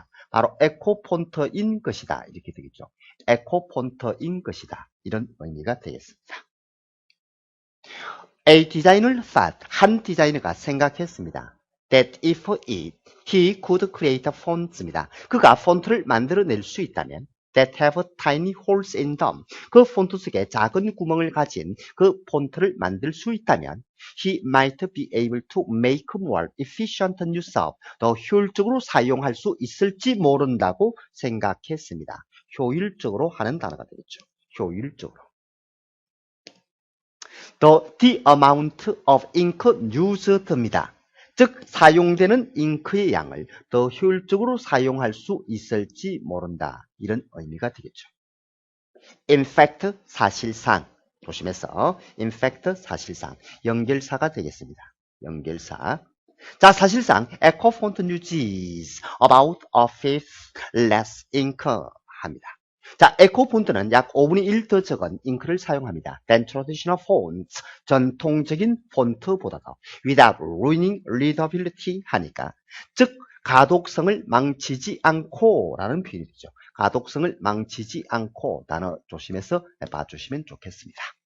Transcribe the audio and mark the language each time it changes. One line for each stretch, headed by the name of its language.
Korean: 바로 에코폰트인 것이다. 이렇게 되겠죠. 에코폰트인 것이다. 이런 의미가 되겠습니다.
English: A designer thought,
Korean: 한 디자이너가 생각했습니다.
English: That if he could create fonts
Korean: 입니다. 그가 폰트를 만들어낼 수 있다면
English: that have tiny holes in them,
Korean: 그 폰트 속에 작은 구멍을 가진 그 폰트를 만들 수 있다면
English: he might be able to make more efficient use of,
Korean: 더 효율적으로 사용할 수 있을지 모른다고 생각했습니다. 효율적으로 하는 단어가 되겠죠. 효율적으로.
English: The amount of ink used
Korean: 입니다. 즉 사용되는 잉크의 양을 더 효율적으로 사용할 수 있을지 모른다. 이런 의미가 되겠죠.
English: In fact,
Korean: 사실상. 조심해서
English: in fact,
Korean: 사실상. 연결사가 되겠습니다. 연결사. 자, 사실상
English: echo font uses about a fifth less ink
Korean: 합니다. 자, 에코 폰트는 약 5분의 1 더 적은 잉크를 사용합니다.
English: than traditional fonts,
Korean: 전통적인 폰트보다도
English: without ruining readability
Korean: 하니까, 즉 가독성을 망치지 않고 라는 표현이 되죠. 가독성을 망치지 않고 단어 조심해서 봐주시면 좋겠습니다.